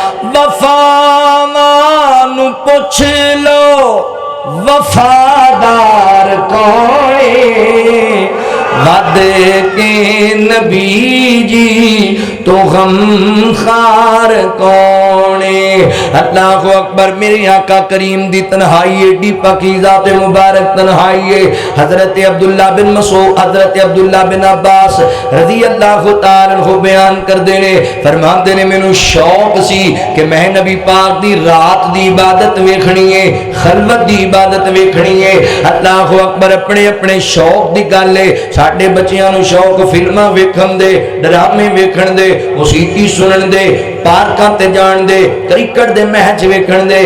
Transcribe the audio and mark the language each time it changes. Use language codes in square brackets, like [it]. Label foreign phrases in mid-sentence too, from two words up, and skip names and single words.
[pa] وفاوانوں پچھ لو وفادار کون، وَد کے نبی جی تو غم خوار کون. [ar] الله أكبر. [pa] میرے آقا کریم دی تنہائی ایڈی پاکیزہ تے مبارک تنہائی ہے. حضرت عبداللہ بن مسعود حضرت عبداللہ بن عباس [ar] رضي الله تعالى عنه [pa] بیان کردے نیں، فرماندے نیں مینوں شوق سی کہ میں نبی پاک دی رات دی عبادت ویکھنی ہے، خلوت دی عبادت ویکھنی ہے. [ar] الله أكبر. [pa] اپنے اپنے شوق دی گل ہے. ساڈے بچیاں نوں شوق فلماں ویکھن دے، ڈرامے ویکھن دے، موسیقی سنن دے، پارکاں تے جان دے، کرکٹ دے میچ ویکھن دے.